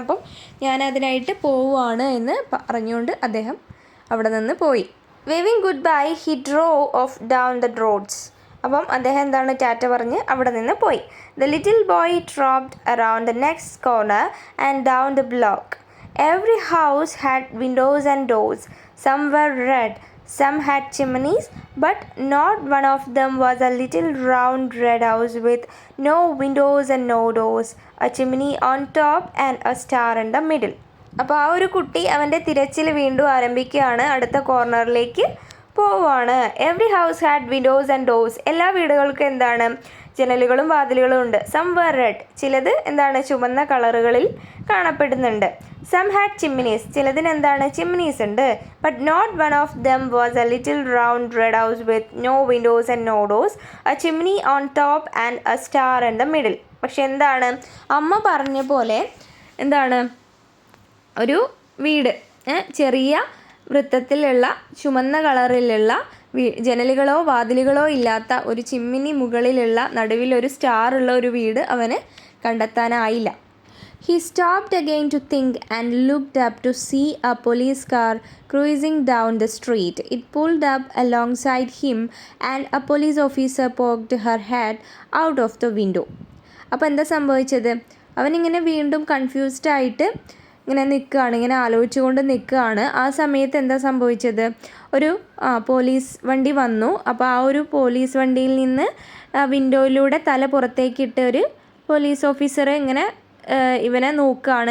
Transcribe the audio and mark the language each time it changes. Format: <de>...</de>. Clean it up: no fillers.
<ml>അപ്പം ഞാൻ അതിനായിട്ട് പോവുകയാണ് എന്ന് പറഞ്ഞുകൊണ്ട് അദ്ദേഹം അവിടെ നിന്ന് പോയി.</ml> <en>Waving good bye he drew off down the roads.</en> <ml>അപ്പം അദ്ദേഹം എന്താണ്, ടാറ്റ പറഞ്ഞ് അവിടെ നിന്ന് പോയി.</ml> <en>The little boy trotted around the next corner and down the block. Every house had windows and doors. Some were red, some had chimneys, but not one of them was a little round red house with no windows and no doors, a chimney on top and a star in the middle.</en> <ml>അപ്പോൾ ആ ഒരു കുട്ടി അവൻ്റെ തിരച്ചിൽ വീണ്ടും ആരംഭിക്കുകയാണ്, അടുത്ത കോർണറിലേക്ക് പോവുകയാണ്.</ml> <en>Every house had windows and doors.</en> <ml>എല്ലാ വീടുകൾക്കും എന്താണ്, ജനലുകളും വാതിലുകളും ഉണ്ട്.</ml> <en>some were red,</en> <ml>ചിലത് എന്താണ്, ചുമന്ന കളറുകളിൽ കാണപ്പെടുന്നുണ്ട്.</ml> <en>some had chimneys,</en> <ml>ചിലതിന് എന്താണ്, ചിമ്മിനീസ് ഉണ്ട്.</ml> <en>But not one of them was a little round red house with no windows and no doors, a chimney on top and a star in the middle.</en> <ml>പക്ഷെ എന്താണ്, അമ്മ പറഞ്ഞ പോലെ എന്താണ്, ഒരു വീട്, ചെറിയ വൃത്തത്തിലുള്ള ചുമന്ന കളറിലുള്ള ജനലുകളോ വാതിലുകളോ ഇല്ലാത്ത ഒരു ചിമ്മിനി മുകളിലുള്ള നടുവിലൊരു സ്റ്റാർ ഉള്ള ഒരു വീട് അവന് കണ്ടെത്താനായില്ല.</ml> <en>He stopped again to think and looked up to see a police car cruising down the street. It pulled up alongside him and a police officer poked her head out of the window.</en> <ml>അപ്പോൾ എന്താ സംഭവിച്ചത്, അവനിങ്ങനെ വീണ്ടും confused ആയിട്ട് ഇങ്ങനെ നിൽക്കുകയാണ്, ഇങ്ങനെ ആലോചിച്ചുകൊണ്ട് നിൽക്കുകയാണ്. ആ സമയത്ത് എന്താ സംഭവിച്ചത്, ഒരു പോലീസ് വണ്ടി വന്നു. അപ്പോൾ ആ ഒരു പോലീസ് വണ്ടിയിൽ നിന്ന് വിൻഡോയിലൂടെ തല പുറത്തേക്കിട്ട് ഒരു പോലീസ് ഓഫീസർ ഇങ്ങനെ ഇവനെ നോക്കുകയാണ്.</ml>